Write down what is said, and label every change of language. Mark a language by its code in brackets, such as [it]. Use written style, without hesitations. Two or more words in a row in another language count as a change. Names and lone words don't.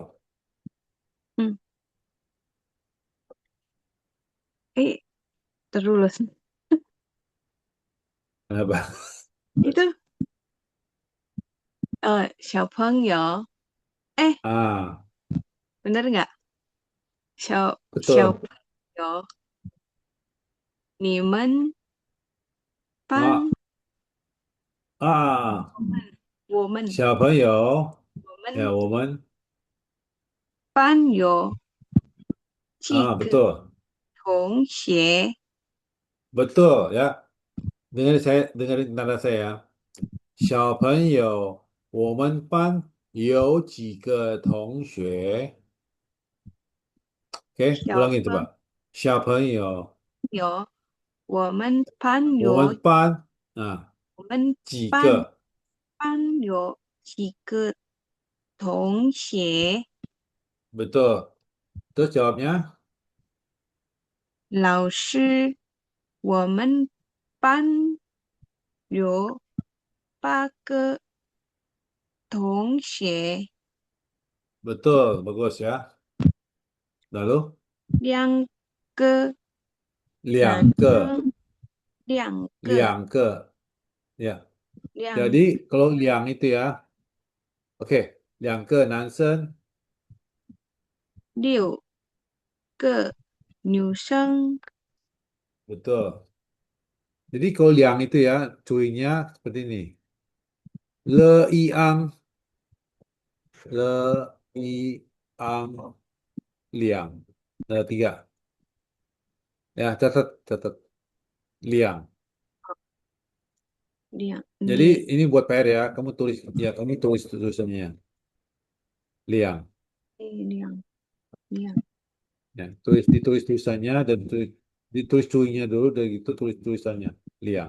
[id] Hmm. Terus. Kenapa? Itu 小朋友. Ah, Bener nggak? betul. [zh] 小朋友,你们 Ah, 班 ah, 我们小朋友我们 ya, 我们班有几个 [id] betul. [zh] 同学 [id] Betul ya. Dengerin tanda saya ya. [zh] 小朋友，我们班有几个同学？Oke, 小 [id] ulangin [zh] 朋 [id] coba. 小朋友， [zh] 友，我们班我有们班啊我们班几个班有几个同学？ [id] ？Betul. Terus jawabnya [zh] 老师，我们班有8个同学， [id] betul, bagus ya. Lalu [zh] 2个男两个，生，两个两个ya. 两 [id] Jadi kalau 两 itu ya, oke, [zh] 2个男生 6个女生， [id] betul. Jadi kalau 两 itu ya, cuinya seperti ini. [zh] Le iang, le iang, liang. [id] Ada 3. Ya, catat liang. Jadi [zh] 你 [id] ini buat PR ya, kamu tulis tulisannya liang. [zh] 两 [id] Ya, ditulis tulisannya dan ditulis cuinya dulu, dan itu tulis tulisannya liang.